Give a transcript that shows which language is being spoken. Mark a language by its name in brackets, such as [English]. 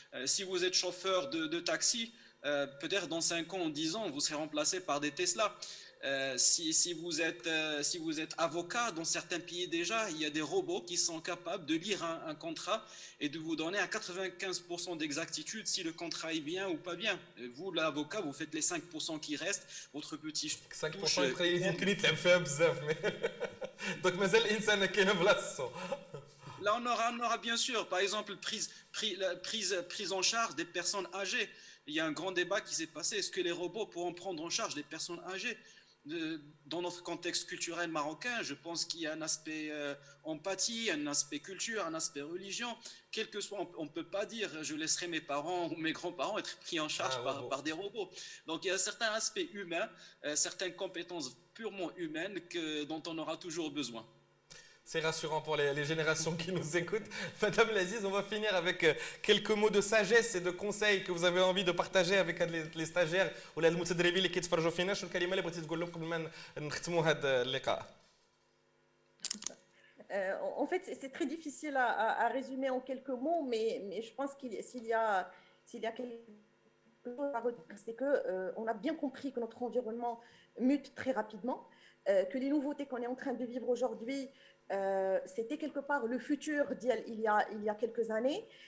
[French] Si vous êtes chauffeur de taxi, peut-être dans 5 ans ou 10 ans, vous serez remplacé par des Tesla. Si vous êtes avocat, dans certains pays déjà, il y a des robots qui sont capables de lire un contrat et de vous donner à 95% d'exactitude si le contrat est bien ou pas bien. Vous, l'avocat, vous faites les 5% qui restent, votre petit [Arabic] 5% يمكن يتلعب فيها بزاف دونك مازال الانسان كاين بلاصتو. [French] Là, on aura bien sûr, par exemple, prise en charge des personnes âgées. Il y a un grand débat qui s'est passé. Est-ce que les robots pourront prendre en charge les personnes âgées? dans notre contexte culturel marocain, je pense qu'il y a un aspect empathie, un aspect culture, un aspect religion. Quel que soit, on ne peut pas dire je laisserai mes parents ou mes grands-parents être pris en charge par des robots. Donc il y a certains aspects humains, certaines compétences purement humaines dont on aura toujours besoin. C'est rassurant pour les générations qui nous écoutent. Madame Laziz, on va finir avec quelques mots de sagesse et de conseils que vous avez envie de partager avec les stagiaires ou les [Arabic] المتدربين اللي كيتفرجوا فينا. شنو الكلمة اللي بغيتي تقول لهم قبل ما نختموا هذا اللقاء؟ [French] En fait, c'est très difficile à résumer en quelques mots, mais je pense s'il y a quelque chose à retenir, c'est qu'on a bien compris que notre environnement mute très rapidement, que les nouveautés qu'on est en train de vivre aujourd'hui, c'était quelque part le futur il y a quelques années.